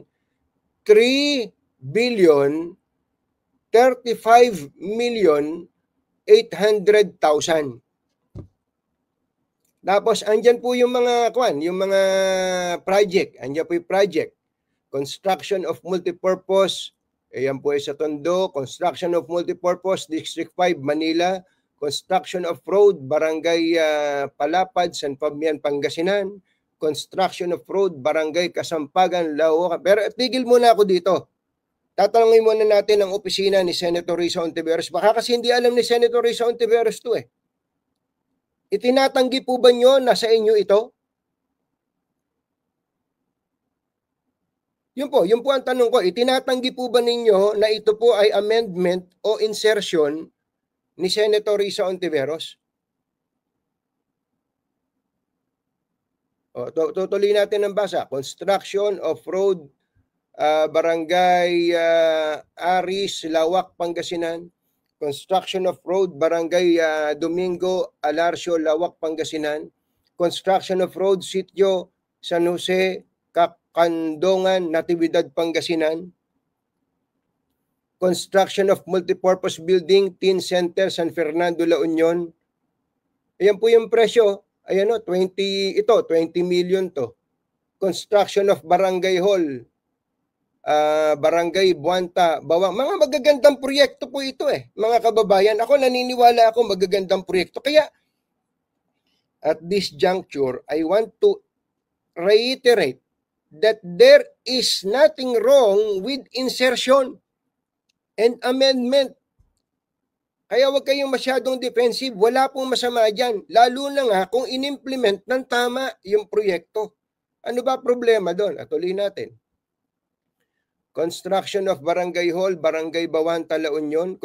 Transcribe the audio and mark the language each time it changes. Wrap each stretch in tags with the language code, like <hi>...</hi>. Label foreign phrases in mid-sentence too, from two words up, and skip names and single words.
<en>3 billion 35 million 800,000.</en> <tl>Tapos andyan po yung mga yung mga project. Andyan po yung project.</tl> <en>Construction of multipurpose.</en> <tl>Ayan po ay sa Tondo.</tl> <en>Construction of multipurpose District 5 Manila. Construction of road Barangay Palapad, San Fabian, Pangasinan. Construction of road Barangay Kasampagan, Laoca.</en> <tl>Pero tigil muna ako dito. Tatanungin muna natin ang opisina ni Senator Risa Hontiveros. Baka kasi hindi alam ni Senator Risa Hontiveros to eh. Itinatanggi po ba nyo na sa inyo ito? Yun po ang tanong ko. Itinatanggi po ba ninyo na ito po ay amendment o insertion ni Senator Risa Hontiveros? Tutuloy natin ang basa.</tl> <en>Construction of road Barangay Aris, Lawak, Pangasinan. Construction of road Barangay Domingo, Alarcio, Lawak, Pangasinan. Construction of road Sitio San Jose, Kakandongan, Natividad, Pangasinan. Construction of multipurpose building Teen Center San Fernando, La Union.</en> <tl>Ayan po yung presyo. Ayan o, 20 million to.</tl> <en>Construction of Barangay Hall Barangay Buanta, Bawang.</en> <tl>Mga magagandang proyekto po ito eh, mga kababayan. Ako naniniwala ako magagandang proyekto.</tl> <en>Kaya at this juncture, I want to reiterate that there is nothing wrong with insertion and amendment.</en> <tl>Kaya huwag kayong masyadong defensive. Wala pong masama dyan. Lalo na nga kung inimplement ng tama yung proyekto. Ano ba problema doon? Tuloy natin.</tl> <en>Construction of Barangay Hall, Barangay Bawanta, La Union.</en>